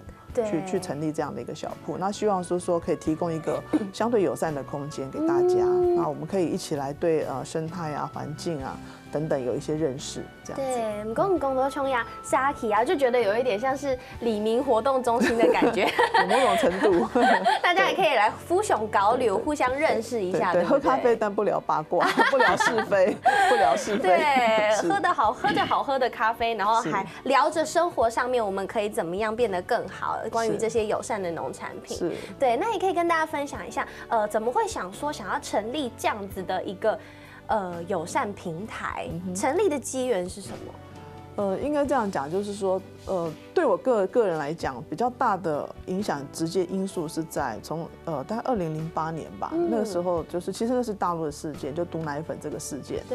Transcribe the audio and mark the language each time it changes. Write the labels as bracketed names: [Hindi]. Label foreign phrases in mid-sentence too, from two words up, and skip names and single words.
[Chinese] 去成立這樣的一個小鋪，那希望說可以提供一個相對友善的空間給大家，那我們可以一起來對生態啊、環境啊等等有一些認識，這樣子。對，唔講到衝呀沙溪啊，就覺得有一點像是里民活動中心的感覺，有某種程度。大家也可以來互相交流，互相認識一下。對，喝咖啡但不聊八卦，不聊是非，不聊是非。對，喝着好喝的咖啡，然後還聊着生活上面我們可以怎麼樣變得更好。關於這些友善的農產品，是對，那也可以跟大家分享一下，怎麼會想要成立這樣子的一個友善平台？成立的機緣是什麼？應該這樣講，就是說，對我個人來講，比較大的影響直接因素是在從大概2008年吧，那個時候就是其實那是大陸的事件，就毒奶粉這個事件。